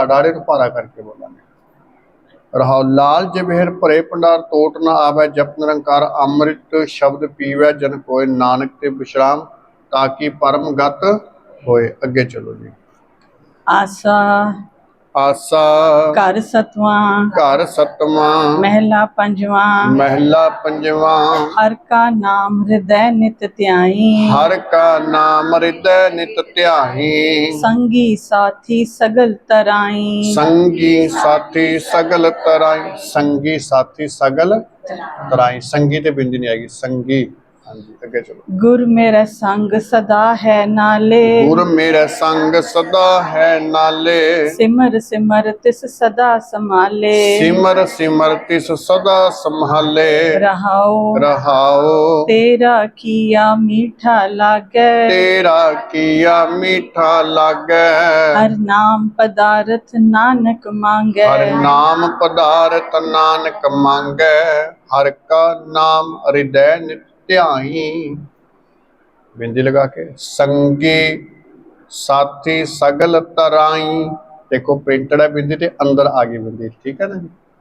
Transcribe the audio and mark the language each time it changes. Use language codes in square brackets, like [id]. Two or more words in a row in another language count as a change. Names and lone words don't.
[pa] ਡਾਰੇ ਨੂੰ ਭਾਰਾ ਕਰਕੇ ਬੋਲਾਂਗੇ। ਰਹਾਉ ਲਾਲ ਜਵੇਹਰ ਭਰੇ ਭੰਡਾਰ। ਟੋਟ ਨਾ ਆਵੈ ਜਪ ਨਿਰੰਕਾਰ। ਅੰਮ੍ਰਿਤ ਸ਼ਬਦ ਪੀਵੈ ਜਨ ਕੋਇ। ਨਾਨਕ ਤੇ ਵਿਸ਼ਰਾਮ ਤਾਂ ਕਿ ਪਰਮ ਗਤ ਹੋਏ। ਅੱਗੇ ਚਲੋ ਜੀ। आसा ਆਸਾ ਘਰ ਸਤਵਾ। ਘਰ ਸਤਵਾਂ। ਮਹਲਾ ਪੰਜਵਾ। ਮਹਿਲਾ ਪੰਜਵਾਂ। ਹਰ ਕਾ ਨਾਮ ਹਿਰਦੈ ਨਿਤ ਤਿਆਈ। ਹਰ ਕਾ ਨਾਮ ਹਿਰਦੈ ਨਿਤ ਧਿਆਹੀ। ਸੰਗੀ ਸਾਥੀ ਸਗਲ ਤਰਾਈ। ਸੰਗੀ ਸਾਥੀ ਸਗਲ ਤਰਾਈ। ਸੰਗੀ ਸਾਥੀ ਸਗਲ ਤਰਾਈ। ਸੰਗੀ ਤੇ ਬਿੰਦੀ ਨਹੀਂ ਆਏਗੀ। ਸੰਗੀ। ਹਾਂਜੀ ਅੱਗੇ ਚਲੋ। ਗੁਰ ਮੇਰਾ ਸੰਗ ਸਦਾ ਹੈ ਨਾਲੇ। ਗੁਰ ਮੇਰੇ ਸੰਗ ਸਦਾ ਹੈ ਨਾਲੇ। ਸਿਮਰ ਸਿਮਰ ਤਿਸ ਸਦਾ ਸੰਭਾਲੇ। ਸਿਮਰ ਸਿਮਰ ਤਿਸ ਸਦਾ ਸੰਭਾਲੇ। रहाओ ਰਹਾਓ ਤੇਰਾ ਕੀਆ ਮੀਠਾ ਲਾਗੇ। ਤੇਰਾ ਕੀਆ ਮੀਠਾ ਲਾਗੈ। ਹਰ ਨਾਮ ਪਦਾਰਥ ਨਾਨਕ ਮਾਂਗੇ। ਹਰ ਨਾਮ ਪਦਾਰਥ ਨਾਨਕ ਮੰਗੈ। ਹਰ ਕਾ ਨਾਮ ਹਿਰਦੈ ਨਿਤ ਧਿਆਈ। ਬਿੰਦੀ ਲਗਾ ਕੇ। ਸੰਗੀ ਸਾਥੀ ਸਗਲ ਤਰਾਈ। ਦੇਖੋ ਪ੍ਰਿੰਟਡ ਹੈ ਬਿੰਦੀ ਤੇ ਅੰਦਰ ਆ ਗਈ ਬਿੰਦੀ। ਠੀਕ ਹੈ ਨਾ ਜੀ।